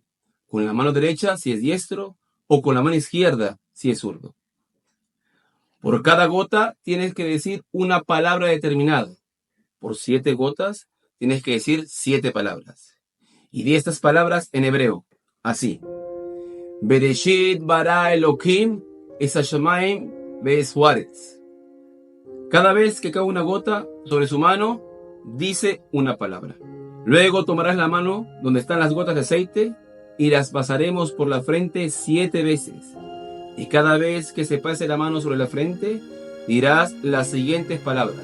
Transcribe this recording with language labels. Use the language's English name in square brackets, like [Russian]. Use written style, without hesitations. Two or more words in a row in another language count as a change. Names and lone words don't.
[Spanish] Con la mano derecha si es diestro o con la mano izquierda si es zurdo. Por cada gota tienes que decir una palabra determinada. Por 7 gotas tienes que decir 7 palabras. Y di estas palabras en hebreo, así. [Hebrew] בראשית ברא אלהים את השמים ואת הארץ. [Spanish] Cada vez que cae una gota sobre su mano, dice una palabra. Luego tomarás la mano donde están las gotas de aceite y las pasaremos por la frente 7 veces. Y cada vez que se pase la mano sobre la frente, dirás las siguientes palabras.